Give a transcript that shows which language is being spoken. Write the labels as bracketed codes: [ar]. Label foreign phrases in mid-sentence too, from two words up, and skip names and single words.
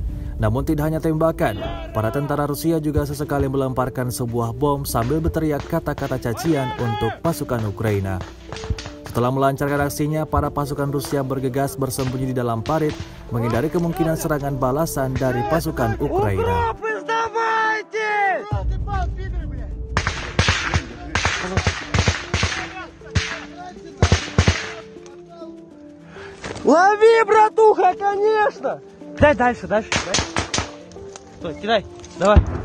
[id] Namun tidak hanya tembakan, para tentara Rusia juga sesekali melemparkan sebuah bom sambil berteriak kata-kata cacian untuk pasukan Ukraina. Setelah melancarkan aksinya, para pasukan Rusia bergegas bersembunyi di dalam parit, menghindari kemungkinan serangan balasan dari pasukan Ukraina. [ru] Лови, братуха, конечно! Дай дальше, дальше. Стой, кидай, давай.